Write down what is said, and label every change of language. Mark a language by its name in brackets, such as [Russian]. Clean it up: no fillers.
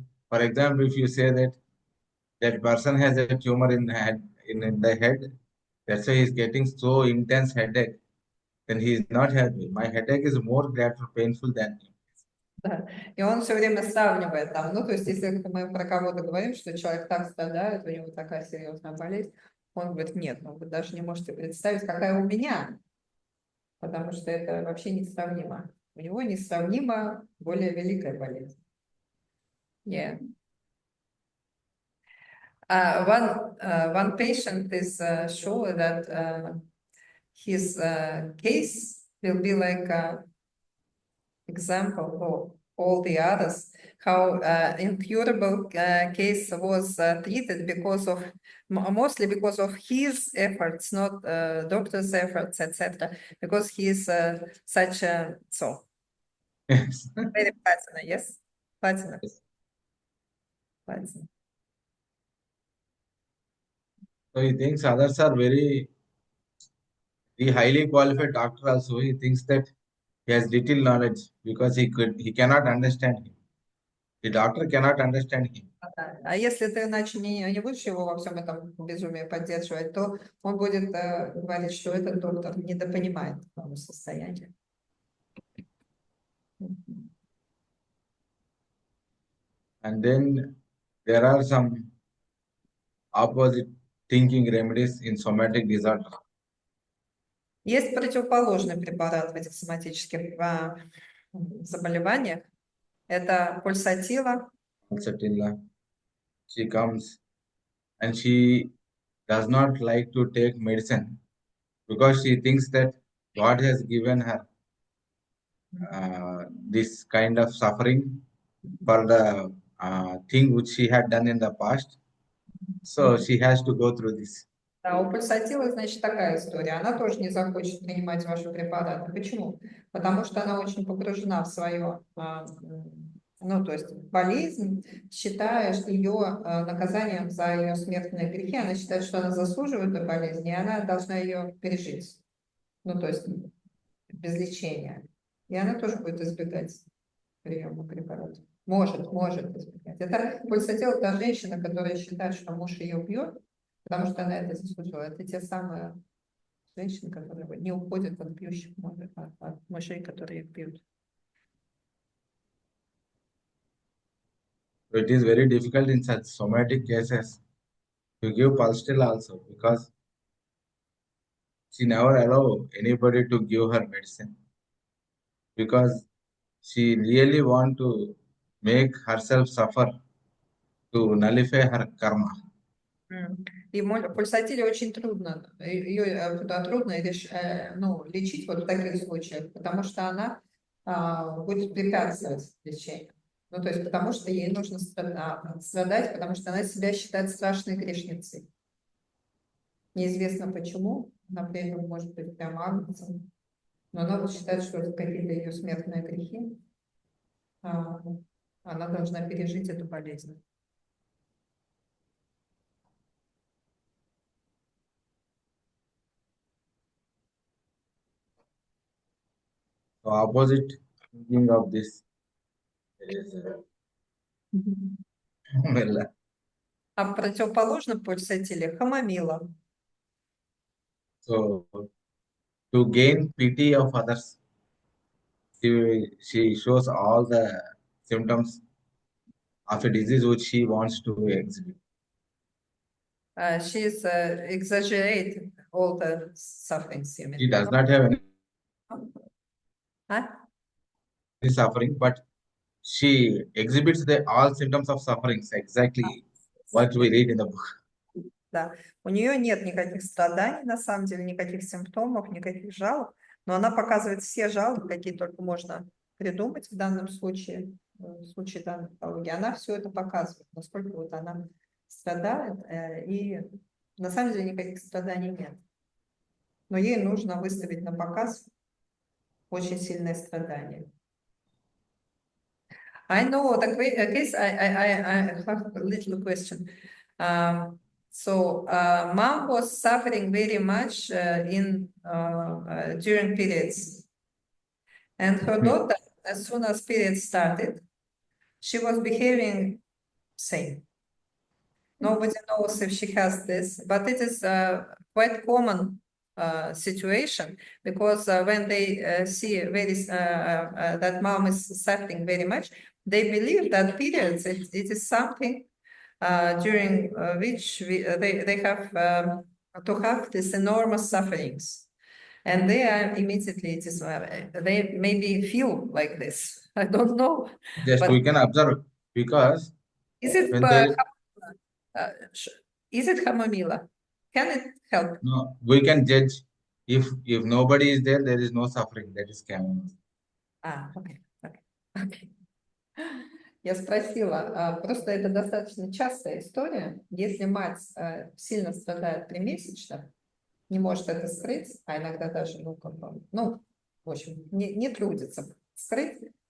[English] For example, if you say that person has a tumor in the head, that's why he's getting so intense headache, then he is not happy. My headache is more painful than him. [Russian] Да. И он все время сравнивает там, ну, то есть, если мы про кого-то говорим, что человек так страдает, у него такая серьезная болезнь, Он говорит, нет, ну вы даже не можете представить, какая у меня, потому что это вообще несравнимо. У него несравнимо более великая болезнь. [English] Yeah. One patient is sure that his case will be like an example of all the others, how incurable case was treated because of mostly because of his efforts, not doctor's efforts, etc. Because he is such a Yes. very platinum, yes, platinum. So he thinks others are the highly qualified doctor also. He thinks that he has little knowledge because he cannot understand him. The doctor cannot understand him. [Russian] А если ты иначе не будешь его во всем этом безумии поддерживать, то он будет говорить, что этот доктор недопонимает его состояние. [English] And then there are some opposite thinking remedies in somatic disorder. [Russian] Есть противоположный препарат в этих соматических заболеваниях. Это пульсатила. [English] Pulsatilla. She comes and she does not like to take medicine because she thinks that God has given her this kind of suffering for the thing which she had done in the past. So she has to go through this. [Russian] Да, у пульсатилы, значит, такая история. Она тоже не захочет принимать ваши препараты. Почему? Потому что она очень погружена в свое, ну, то есть болезнь, считая ее наказанием за ее смертные грехи. Она считает, что она заслуживает эту болезнь, и она должна ее пережить. Ну, то есть без лечения. И она тоже будет избегать приема препаратов. Может избегать. Это пульсатил, та женщина, которая считает, что муж ее бьет, потому что она это заслужила. Это те самые женщины, которые не уходят от бьющих от мужей, которые их бьют. [English] So it is very difficult in such somatic cases to give pulsatilla also because she never allow anybody to give her medicine because she really want to make herself suffer to nullify her karma. [Russian] И пульсатиле очень трудно, ее трудно лечить вот в таких случаях, потому что она будет препятствовать лечению. Ну, то есть потому что ей нужно страдать, потому что она себя считает страшной грешницей. Неизвестно почему, например, может быть прям агнцем, но она вот считает, что это какие-то ее смертные грехи. Она должна пережить эту болезнь. [English] So opposite thinking of this is well, [Russian] А противоположно пульсатиле хамомила. [English] so to gain pity of others, she shows all the symptoms of a disease which she wants to exhibit. She is exaggerating all the sufferings. You mean? She does not have any Huh? suffering, but she exhibits all symptoms of sufferings exactly what we read in the book. [Russian] Да, у нее нет никаких страданий, на самом деле, никаких симптомов, никаких жалоб, но она показывает все жалобы, какие только можно придумать в данном случае, в случае данной патологии. Она все это показывает, насколько вот она страдает, и на самом деле никаких страданий нет. Но ей нужно выставить на показ очень сильное страдание. [English] I know the case. I have a little question. So mom was suffering very much during periods, and her daughter, as soon as periods started, she was behaving same. Nobody knows if she has this, but it is quite common situation because when they see that mom is suffering very much, they believe that periods it is something during which they have to have these enormous sufferings. And they are immediately, they maybe feel like this. I don't know. Just But we can observe because is it, when there uh, is it chamomilla? Can it help? no, we can judge if nobody is there, there is no suffering. That is chamomile. [Russian] Окей, окей, окей. Я спросила, просто это достаточно частая история. Если мать сильно страдает при месячных, не может это скрыть, а иногда даже, ну, как бы, ну, в общем, не трудится скрыть.